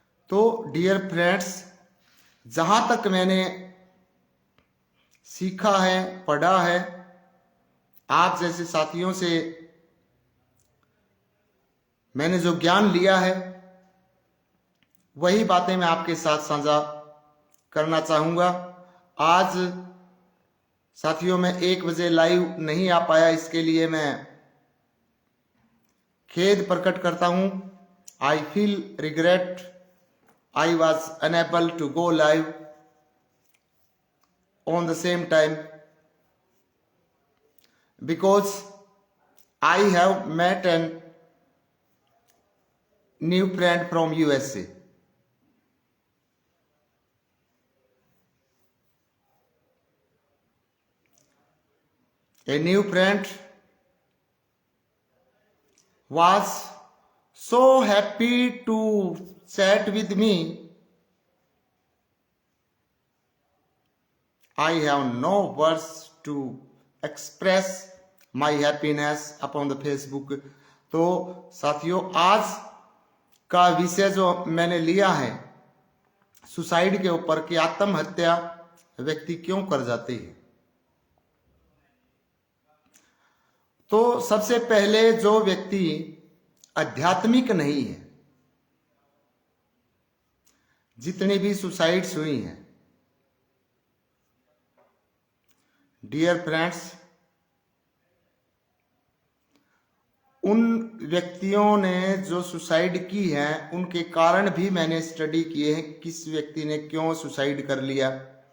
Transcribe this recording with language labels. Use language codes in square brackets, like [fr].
[hi] तो [en] dear friends, [hi] जहां तक मैंने सीखा है, पढ़ा है, आप जैसे साथियों से मैंने जो ज्ञान लिया है, वही बातें मैं आपके साथ साझा करना चाहूंगा। आज साथियों मैं 1 बजे लाइव नहीं आ पाया, इसके लिए मैं खेद प्रकट करता हूं। I feel regret [en] I was unable to go live on the same time because I have met a new friend from USA. A new friend was so happy to chat with me. I have no words to express my happiness upon the Facebook. [hi] तो साथियों, आज का विषय जो मैंने लिया है suicide के ऊपर कि आत्महत्या व्यक्ति क्यों कर जाते हैं। तो सबसे पहले जो व्यक्ति आध्यात्मिक नहीं है, जितनी भी सुसाइड्स हुई हैं, [en] dear friends, [hi] उन व्यक्तियों ने जो सुसाइड की है उनके कारण भी मैंने स्टडी किए हैं, किस व्यक्ति ने क्यों सुसाइड कर लिया।